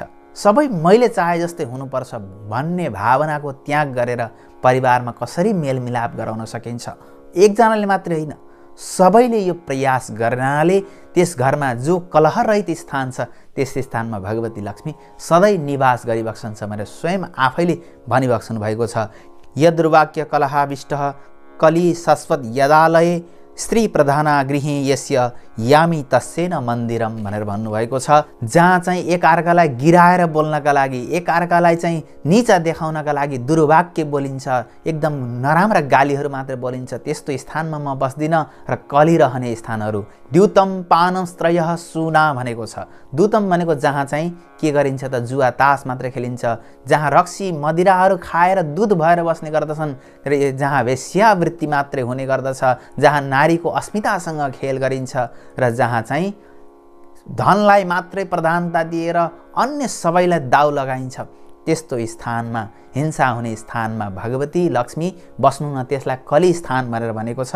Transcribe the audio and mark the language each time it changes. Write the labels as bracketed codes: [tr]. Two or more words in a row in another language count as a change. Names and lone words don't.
[ne] सबै मैले चाहे जस्तै हुनुपर्छ भन्ने भावनाको त्याग गरेर परिवारमा कसरी मेलमिलाप गराउन सकिन्छ। एकजनाले मात्रै होइन, सबैले यो प्रयास गर्नाले त्यस घरमा जो कलह रहित स्थान छ त्यस स्थानमा भगवती लक्ष्मी सधैँ निवास गरिबस्छन् भनेर स्वयं आफैले भनिबस्नु भएको छ। [sa] यद्रुवाक्य कलहाविष्टः कली शाश्वत यदालये स्त्री प्रधाना गृहे यस्य यामी तस्सेन मन्दिरम [ne] भनेर भन्नुभएको छ। जहाँ चाहिँ एकअर्कालाई गिराएर बोल्नका लागि, एकअर्कालाई चाहिँ नीचा देखाउनका लागि दुर्वाक्य बोलिन्छ, एकदम नराम्रा गालीहरू मात्र बोलिन्छ, त्यस्तो स्थानमा म बस्दिनँ र कलिरहने स्थानहरू। [sa] द्युतम पानस्त्रयः सुना [ne] भनेको छ। द्युतम भनेको जहाँ चाहिँ के गरिन्छ त जुवा तास मात्र खेलिन्छ, जहाँ रक्सी मदिराहरू खाएर दुध भएर बस्ने गर्दछन्, र जहाँ वेश्यावृत्ति मात्रै हुने गर्दछ, जहाँ नारीको अस्मितासँग खेल गरिन्छ, र जहाँ चाहिँ धनलाई मात्रै प्रधानता दिएर अन्य सबैलाई दाउ लगाइन्छ, त्यस्तो स्थानमा, हिंसा हुने स्थानमा भगवती लक्ष्मी बस्नु न, त्यसलाई कली स्थान भनेर भनेको छ।